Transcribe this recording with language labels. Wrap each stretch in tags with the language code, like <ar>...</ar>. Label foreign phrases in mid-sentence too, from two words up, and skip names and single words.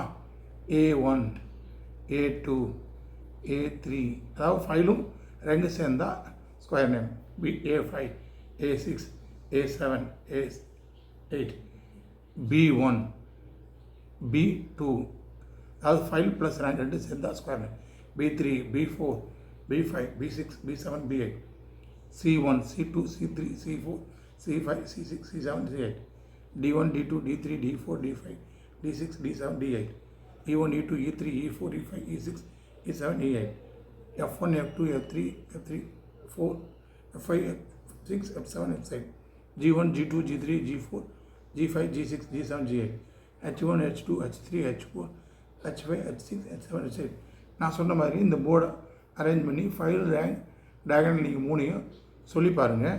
<ta>A1, A2, A3, அதாவது ஃபைலும் ரெண்டு சேர்ந்தால்</ta> <en>square name.</en> <ta>A5, A6, A7, A8, B1, B2, அதாவது</ta> <en>file plus rank</en> <ta>ரெண்டு சேர்ந்தால்</ta> <en>square name.</en> <ta>B3, B4, B5, B6, B7, B8, C1, C2, C3, C4, C5, C6, C7, C8, D1, D2, D3, D4, D5, D6, D7, D8, E1, E2, E3, E4, E5, E6, E7, E8, F1, F2, F3, F3, 4, F5, F6, F7, F7, G1, G2, G3, G4, G5, G6, G7, G8, H1, H2, H3, H4, H5, H6, H7, H8. நான் சொன்ன மாதிரி இந்த போர்டை அரேஞ்ச் பண்ணி</ta> <en>file, rank, diagonal</en> <ta>நீங்கள் 3ஐயும் சொல்லி பாருங்கள்.</ta>